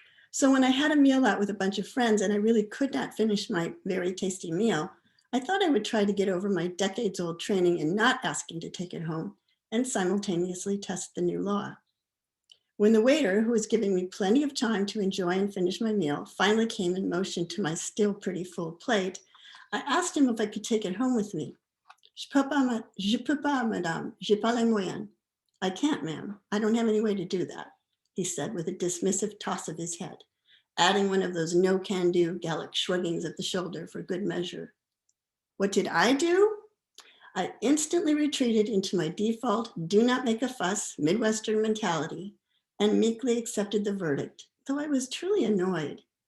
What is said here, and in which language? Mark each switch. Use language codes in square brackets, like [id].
[en] So when I had a meal out with a bunch of friends and I really could not finish my very tasty meal, I thought I would try to get over my decades-old training in not asking to take it home and simultaneously test the new law. When the waiter, who was giving me plenty of time to enjoy and finish my meal, finally came and motioned to my still pretty full plate, I asked him if I could take it home with me. [fr] Je peux pas, madame, j'ai pas les moyens. [en] I can't, ma'am. I don't have any way to do that, he said with a dismissive toss of his head, adding one of those no-can-do Gallic shruggings of the shoulder for good measure. What did I do? I instantly retreated into my default do not make a fuss Midwestern mentality and meekly accepted the verdict, though I was truly annoyed.